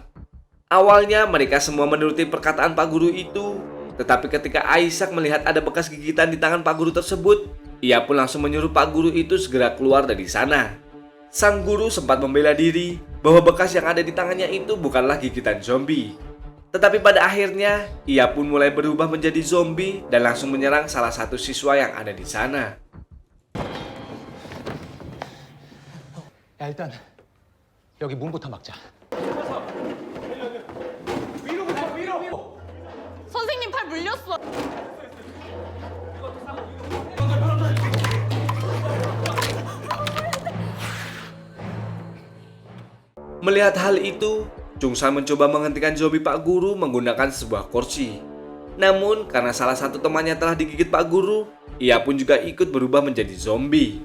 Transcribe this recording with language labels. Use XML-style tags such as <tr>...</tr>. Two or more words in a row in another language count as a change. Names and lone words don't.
<id>Awalnya mereka semua menuruti perkataan Pak Guru itu, tetapi ketika Isaac melihat ada bekas gigitan di tangan Pak Guru tersebut, ia pun langsung menyuruh Pak Guru itu segera keluar dari sana. Sang guru sempat membela diri bahwa bekas yang ada di tangannya itu bukanlah gigitan zombie. Tetapi pada akhirnya, ia pun mulai berubah menjadi zombie dan langsung menyerang salah satu siswa yang ada di sana.</id> <ko>야, 일단 여기 문부터 막자. 선생님 팔 물렸어.</ko> <id>Melihat hal itu, Chungsan mencoba menghentikan zombie Pak Guru menggunakan sebuah kursi. Namun, karena salah satu temannya telah digigit Pak Guru, ia pun juga ikut berubah menjadi zombie.</id>